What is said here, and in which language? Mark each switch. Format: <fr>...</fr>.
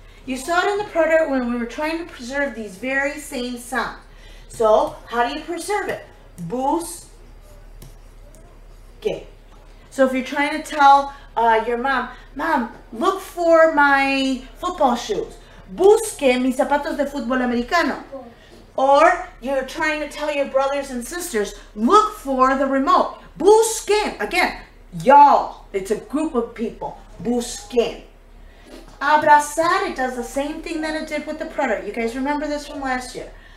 <en>You saw it in the preterite when we were trying to preserve these very same sounds. So, how do you preserve it? Busque. So if you're trying to tell your mom, Mom, look for my football shoes.</en> <es>Busque mis zapatos de fútbol americano.</es> <en>Or you're trying to tell your brothers and sisters, look for the remote. Busquen. Again, y'all. It's a group of people. Busquen. Abrazar, it does the same thing that it did with the preterite. You guys remember this from last year.</en>